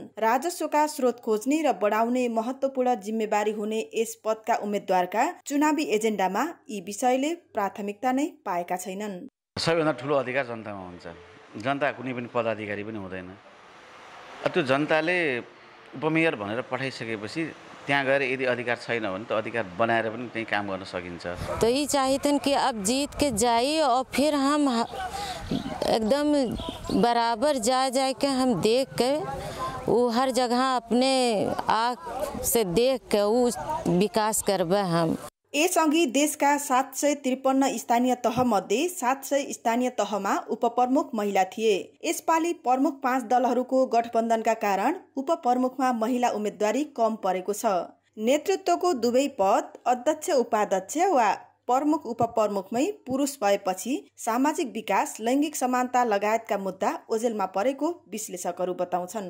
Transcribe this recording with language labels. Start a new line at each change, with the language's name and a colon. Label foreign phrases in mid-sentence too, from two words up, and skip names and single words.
Nepali: राजस्वका स्रोत खोज्ने र बढाउने महत्त्वपूर्ण जिम्मेवारी हुने यस पदका उम्मेद्वारका चुनावी एजेन्डामा यी विषयले प्राथमिकता नै पाएका छैनन्। सबैभन्दा ठुलो अधिकार जनतामा हुन्छ। जनता कुनै पनि पदाधिकारी पनि हुँदैन। त्यो जनताले उपमेयर भनेर पठाइसकेपछि त्यहाँ गएर यदि अधिकार छैन भने त अधिकार बनाएर पनि त्यही काम गर्न सकिन्छ।
Hindi: तो ये चाहते हैं कि अब जीत के जाइए और फिर हम एकदम बराबर जा के हम देख के वो हर जगह अपने आँख से देख के वो विकास करबे हम।
Nepali: यसअघि देशका 753 स्थानीय तह मध्ये 700 स्थानीय तहमा उपप्रमुख महिला थिए। यसपालि प्रमुख 5 दलहरूको गठबन्धनका कारण उपप्रमुखमा महिला उम्मेदवारी कम परेको छ। नेतृत्वको दुवै पद अध्यक्ष उपाध्यक्ष वा प्रमुख उपप्रमुखमै पुरुष भएपछि सामाजिक विकास, लैङ्गिक समानता लगायतका मुद्दा ओझेलमा परेको विश्लेषकहरू बताउँछन्।